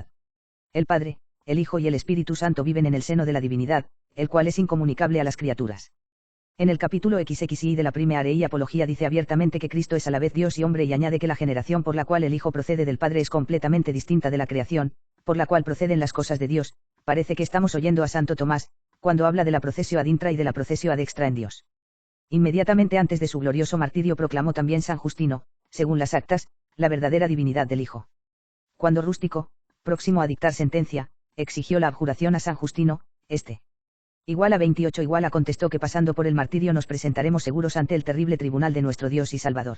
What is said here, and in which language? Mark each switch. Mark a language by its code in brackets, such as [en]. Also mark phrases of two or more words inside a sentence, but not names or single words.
[es] El Padre, el Hijo y el Espíritu Santo viven en el seno de la divinidad, el cual es incomunicable a las criaturas. En el capítulo XXI de la Primera Rey Apología dice abiertamente que Cristo es a la vez Dios y hombre y añade que la generación por la cual el Hijo procede del Padre es completamente distinta de la creación, por la cual proceden las cosas de Dios. Parece que estamos oyendo a Santo Tomás, cuando habla de la [la] procesio ad intra [es] y de la [la] procesio ad extra [es] en Dios. Inmediatamente antes de su glorioso martirio proclamó también San Justino, según las actas, la verdadera divinidad del Hijo. Cuando Rústico, próximo a dictar sentencia, exigió la abjuración a San Justino, igual a 28 igual a contestó que pasando por el martirio nos presentaremos seguros ante el terrible tribunal de nuestro Dios y Salvador.